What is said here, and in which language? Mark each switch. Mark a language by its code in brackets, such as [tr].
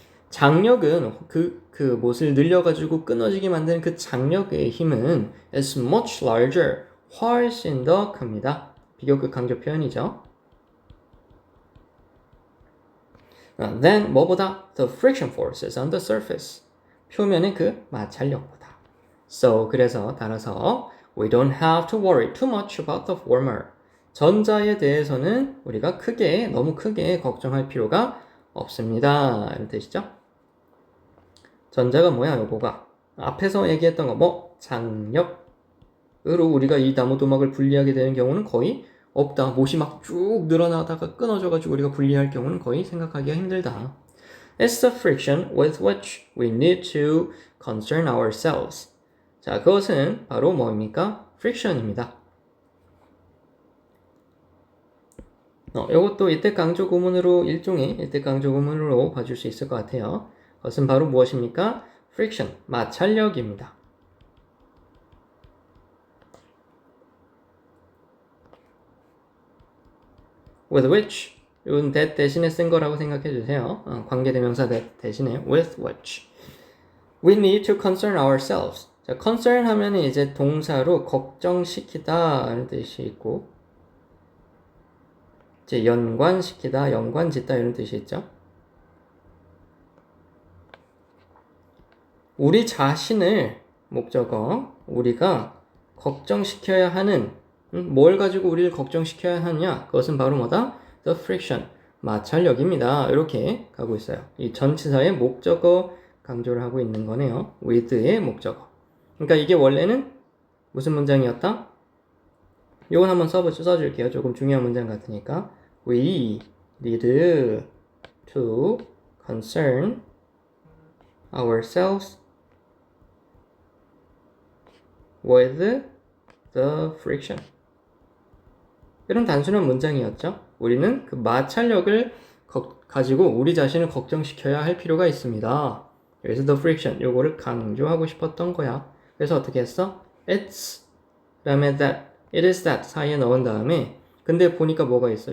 [ko] 장력은 그 못을 늘려가지고 끊어지게 만드는 그 장력의 힘은 [en] is much larger, [ko] 훨씬 더 큽니다. 비교급 강조 표현이죠. [en] Then [ko] 뭐보다 [en] the friction forces on the surface. [ko] 표면의 그 마찰력보다. [en] So [ko] 그래서 따라서 [en] we don't have to worry too much about the former. [ko] 전자에 대해서는 우리가 너무 크게 걱정할 필요가 없습니다. 이런 뜻이죠. 전자가 뭐야, 요거가? 앞에서 얘기했던 거, 장력으로 우리가 이 나무도막을 분리하게 되는 경우는 거의 없다. 못이 막 쭉 늘어나다가 끊어져가지고 우리가 분리할 경우는 거의 생각하기가 힘들다. [en] It's the friction with which we need to concern ourselves. [ko] 자, 그것은 바로 뭐입니까? friction입니다. 이것도 일대 강조 구문으로 일종의 일대 강조 구문으로 봐줄 수 있을 것 같아요. 그것은 바로 무엇입니까? friction, 마찰력입니다. with which, 이건 that 대신에 쓴 거라고 생각해 주세요. 관계대명사 that 대신에 [en] with which we need to concern ourselves. [ko] 자, concern 하면 이제 동사로 걱정시키다 라는 뜻이 있고, 이제 연관시키다, 연관짓다 이런 뜻이 있죠. 우리 자신을 목적어, 우리가 걱정시켜야 하는, 뭘 가지고 우리를 걱정시켜야 하느냐? 그것은 바로 뭐다? [en] The friction, 마찰력입니다. [ko] 이렇게 가고 있어요. 이 전치사의 목적어 강조를 하고 있는 거네요. with의 목적어. 그러니까 이게 원래는 무슨 문장이었다? 이건 한번 써줄게요. 조금 중요한 문장 같으니까. [en] We need to concern ourselves with the friction. [ko] 이런 단순한 문장이었죠. 우리는 그 마찰력을 가지고 우리 자신을 걱정시켜야 할 필요가 있습니다. 그래서 the friction, 요거를 강조하고 싶었던 거야. 그래서 어떻게 했어? It's, 그다음에 that, it is that 사이에 넣은 다음에 근데 보니까 뭐가 있어?